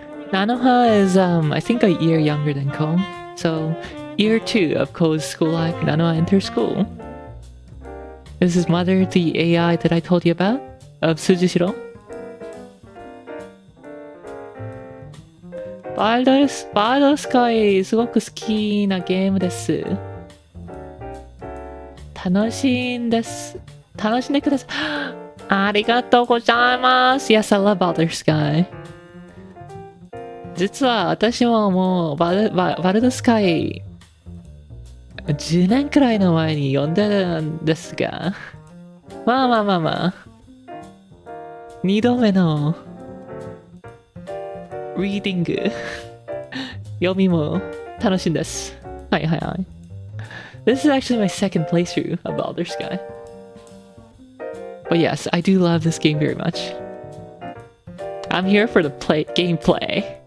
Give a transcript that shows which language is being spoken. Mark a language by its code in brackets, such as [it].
[en] Nanoha is, I think a year younger than Ko. So, year 2 of Ko's school life, Nanoha enters school. Is his mother the AI that I told you about? Of Sujishiro? [ja] Baldr Sky すごく好きなゲームです。楽しんでください。ありがとうございます。 [en] Yes, I love Baldr Sky. [ja] 実は私ももうバルドスカイ10年くらいの前に読んでるんですが、まあ2度目のリーディング読みも楽しいです。はい。 [en] This is actually my second playthrough of Baldr Sky. But yes, I do love this game very much. I'm here for the gameplay.